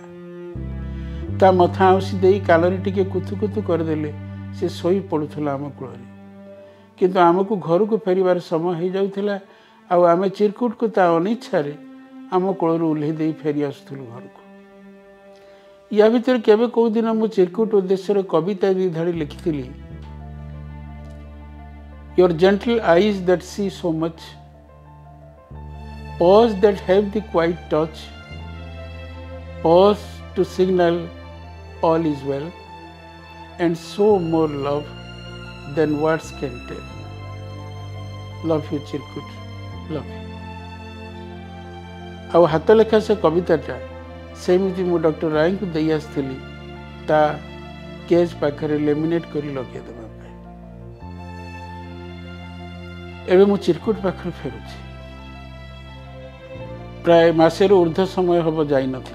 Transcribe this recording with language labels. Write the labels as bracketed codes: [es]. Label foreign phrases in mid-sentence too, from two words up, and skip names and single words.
[or] ତା ମଥା ଆଉଁସି ଦେଇ କାନରେ ଟିକେ କୁତୁ କୁତୁ କରିଦେଲେ ସେ ଶୋଇ ପଡ଼ୁଥିଲା ଆମ କୂଳରେ। କିନ୍ତୁ ଆମକୁ ଘରକୁ ଫେରିବାର ସମୟ ହେଇଯାଉଥିଲା, ଆଉ ଆମେ ଚିରକୁଟକୁ ତା ଅନିଚ୍ଛାରେ ଆମ କୋଳରୁ ଓହ୍ଲେଇ ଦେଇ ଫେରି ଆସୁଥିଲୁ ଘରକୁ। ୟା ଭିତରେ କେବେ କେଉଁ ଦିନ ମୁଁ ଚିରକୁଟ ଉଦ୍ଦେଶ୍ୟରେ କବିତା 2 ଧାଡ଼ି ଲେଖିଥିଲି। [en] Your gentle eyes that see so much, paws that have the quiet touch, pause to signal all is well, and so more love than words can tell. Love you [or] ଚିରକୁଟ, [en] love you। [or] ଆଉ ହାତ ଲେଖା ସେ କବିତାଟା ସେମିତି ମୁଁ ଡକ୍ଟର ରାୟଙ୍କୁ ଦେଇ ଆସିଥିଲି ତା କେଜ୍ ପାଖରେ ଲେମିନେଟ୍ କରି ଲଗେଇଦେବା ପାଇଁ। ଏବେ ମୁଁ ଚିରକୁଟ ପାଖରୁ ଫେରୁଛି। ପ୍ରାୟ ମାସେରୁ ଉର୍ଦ୍ଧ୍ୱ ସମୟ ହେବ ଯାଇନଥିଲି।